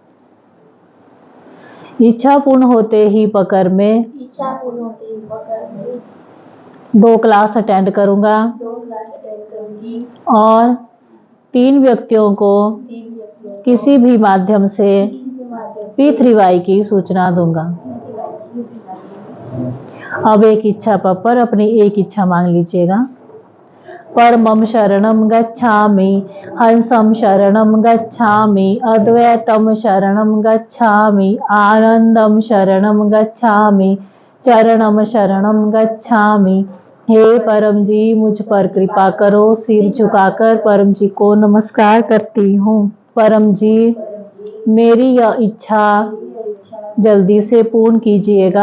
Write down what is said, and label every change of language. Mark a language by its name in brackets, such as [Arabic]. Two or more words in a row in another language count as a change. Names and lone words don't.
[Hindi] इच्छा पूर्ण होते ही पकड़ में 2 क्लास अटेंड करूंगा और 3 व्यक्तियों को किसी भी माध्यम से P3Y की सूचना दूंगा। अब एक इच्छा पप्पर, अपनी एक इच्छा मांग लीजिएगा। [Pali] परमं शरणं गच्छामि, हंसं शरणं गच्छामि, अद्वैतं शरणं गच्छामि, आनंदं शरणं गच्छामि, चरणं शरणं गच्छामि। [Hindi] हे परम जी मुझ पर कृपा करो। सिर झुकाकर परम जी को नमस्कार करती हूँ। परम जी मेरी यह इच्छा जल्दी से पूर्ण कीजिएगा।